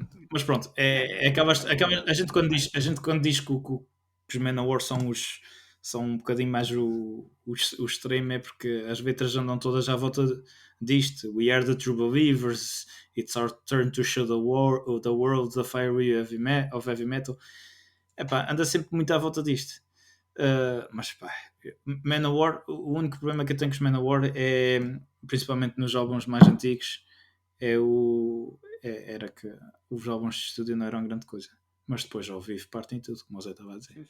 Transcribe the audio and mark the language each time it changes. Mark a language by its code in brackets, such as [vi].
[pt] Mas pronto, a gente quando diz que os Manowar são um bocadinho mais o extremo, é porque as letras andam todas à volta disto. [en] We are the true believers, it's our turn to show the world the fiery of heavy metal. [pt] Anda sempre muito à volta disto. Mas Manowar, o único problema que eu tenho com os Manowar é principalmente nos álbuns mais antigos, era que os álbuns de estúdio não eram grande coisa. Mas depois ao vivo partem tudo, como o Zé estava a dizer.